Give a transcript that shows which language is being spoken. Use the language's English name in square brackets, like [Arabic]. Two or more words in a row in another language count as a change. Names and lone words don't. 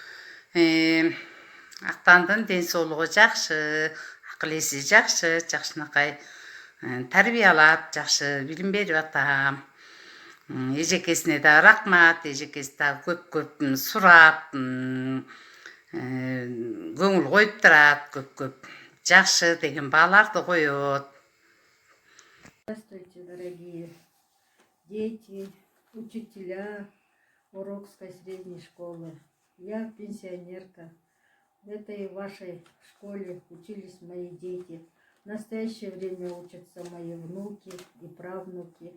[Kyrgyz] Актандын ден соолугу жакшы, акыл эси жакшы, жакшынакай тарбиялап, жакшы билим берип атам. Эжекесине да рахмат, эжекеси да көп сурап, көңүл коюп турат, көп жакшы деген бааларды коет. [Russian] Здравствуйте, дорогие дети, учителя Орокской средней школы. Я пенсионерка. В этой вашей школе учились мои дети. В настоящее время учатся мои внуки и правнуки.